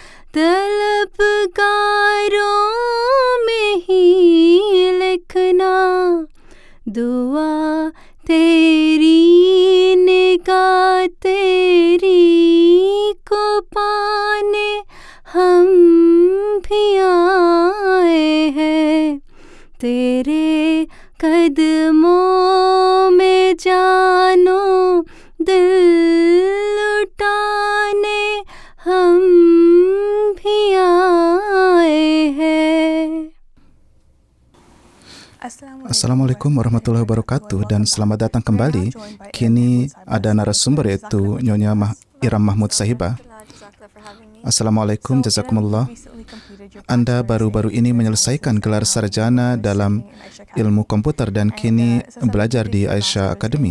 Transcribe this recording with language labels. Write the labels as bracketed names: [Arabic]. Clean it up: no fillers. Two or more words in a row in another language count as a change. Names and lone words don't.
[Urdu] طلبگاروں میں ہی لکھنا، دعا تیری نگاہ تیری کو پانے ہم بھی آئے ہیں، تیرے قدموں میں جان و دل لٹانے ہم بھی آئے ہیں. [Arabic] السلام عليكم ورحمة الله وبركاته [Indonesian] dan selamat datang kembali. Kini ada narasumber yaitu Nyonya Iram Mahmud Sahibah. [Arabic] السلام عليكم، جزاكم الله. [Indonesian] Anda baru-baru ini menyelesaikan gelar sarjana dalam ilmu komputer dan kini belajar di Aisyah Academy.